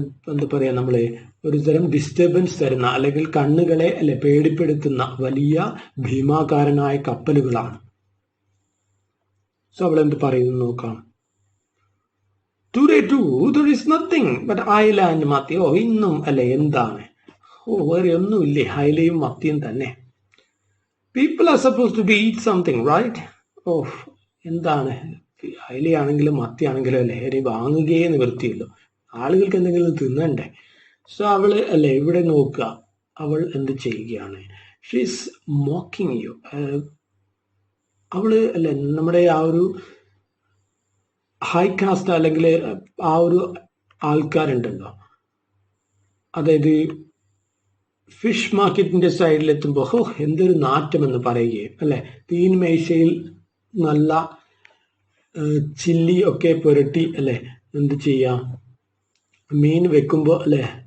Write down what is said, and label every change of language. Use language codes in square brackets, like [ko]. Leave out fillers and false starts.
[ml] എന്താ പറയാ നമ്മളെ ഒരു തരം ഡിസ്റ്റർബൻസ് തരുന്ന അല്ലെങ്കിൽ കണ്ണുകളെ അല്ലെ പേടിപ്പെടുത്തുന്ന വലിയ ഭീമാകാരനായ കപ്പലുകളാണ്. സോ അവൾ എന്ത് പറയുന്നു നോക്കാം. [en] Today too there is nothing but ayala and mathi. [ml] ഓ ഇന്നും അല്ലെ എന്താണ്, ഓ വേറെ ഒന്നുമില്ലേ, അയലയും മത്തിയും തന്നെ. [en] People are supposed to be eat something, right? [ml] ഓ എന്താണ്, അയലയാണെങ്കിലും മത്തിയാണെങ്കിലും അല്ലെ ഇനി വാങ്ങുകയേ നിവൃത്തിയുള്ളൂ, ആളുകൾക്ക് എന്തെങ്കിലും തിന്നണ്ടേ. സോ അവള് അല്ലെ ഇവിടെ നോക്കുക, അവൾ എന്ത് ചെയ്യുകയാണ്, [en] She's mocking you. [ml] അവള് അല്ലെ നമ്മുടെ ആ ഒരു ഹൈ കാസ്റ്റ് അല്ലെങ്കിൽ ആ ഒരു ആൾക്കാരുണ്ടല്ലോ, അതായത് ഫിഷ് മാർക്കറ്റിന്റെ സൈഡിൽ എത്തുമ്പോൾ ഹോ എന്തൊരു നാറ്റം എന്ന് പറയുകയും അല്ലെ, തീൻമേശയിൽ നല്ല ചില്ലി ഒക്കെ പുരട്ടി അല്ലെ എന്ത് ചെയ്യാം, മീൻ വെക്കുമ്പോൾ അല്ലെ